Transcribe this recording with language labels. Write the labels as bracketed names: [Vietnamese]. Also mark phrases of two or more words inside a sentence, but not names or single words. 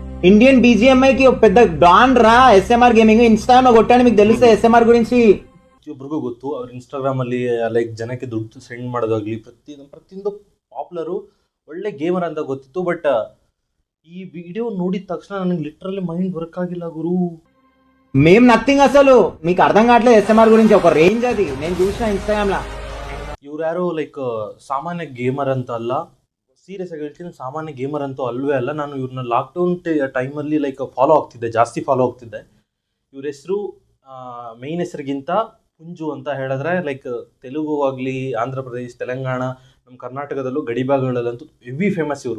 [Telugu] ఇండియన్ బీజిఎంఐ కి ఒక పెద్ద డాన్ రా ఎస్ఎంఆర్ గేమింగ్ ఇన్స్టాగ్రామ్ లో కొట్టాను, మీకు తెలుసా ఎస్ఎంఆర్ గురించి? [Kannada] ಪ್ರತಿಯೊಬ್ಬರಿಗೂ ಗೊತ್ತು. ಅವ್ರು ಇನ್ಸ್ಟಾಗ್ರಾಮಲ್ಲಿ ಲೈಕ್ ಜನಕ್ಕೆ ದುಡ್ಡು ಸೆಂಡ್ ಮಾಡೋದಾಗಲಿ ಪ್ರತಿಯೊಂದು ಪಾಪ್ಯುಲರು ಒಳ್ಳೆ ಗೇಮರ್ ಅಂತ ಗೊತ್ತಿತ್ತು. ಬಟ್ ಈ ವಿಡಿಯೋ ನೋಡಿದ ತಕ್ಷಣ ನನಗೆ [English] literally mind work [Kannada] ಆಗಿಲ್ಲ ಗುರು. [Telugu] మేము నథింగ్, అసలు మీకు అర్థం కావట్లేదు ఎస్ఎంఆర్ గురించి. ఒక రేంజ్ అది, నేను చూసిన ఇన్స్టాగ్రామ్ లా. [Kannada] ಇವ್ರು ಯಾರೋ ಲೈಕ್ ಸಾಮಾನ್ಯ ಗೇಮರ್ ಅಂತ ಅಲ್ಲ, ಸೀರಿಯಸ್ ಆಗಿ ಹೇಳ್ತೀನಿ, ಸಾಮಾನ್ಯ ಗೇಮರ್ ಅಂತೂ ಅಲ್ವೇ ಅಲ್ಲ. ನಾನು ಇವ್ರನ್ನ ಲಾಕ್ಡೌನ್ ಟೈಮಲ್ಲಿ ಲೈಕ್ ಜಾಸ್ತಿ ಫಾಲೋ ಆಗ್ತಿದ್ದೆ. ಇವ್ರ ಹೆಸರು ಮೇಯ್ನ್ ಹೆಸರಿಗಿಂತ ಪುಂಜು ಅಂತ ಹೇಳಿದ್ರೆ ಲೈಕ್ ತೆಲುಗು ಆಗಲಿ, ಆಂಧ್ರ ಪ್ರದೇಶ್, ತೆಲಂಗಾಣ, ನಮ್ಮ ಕರ್ನಾಟಕದಲ್ಲೂ ಗಡಿಭಾಗಗಳಲ್ಲಂತೂ [English] heavy famous [Kannada] ಇವರು.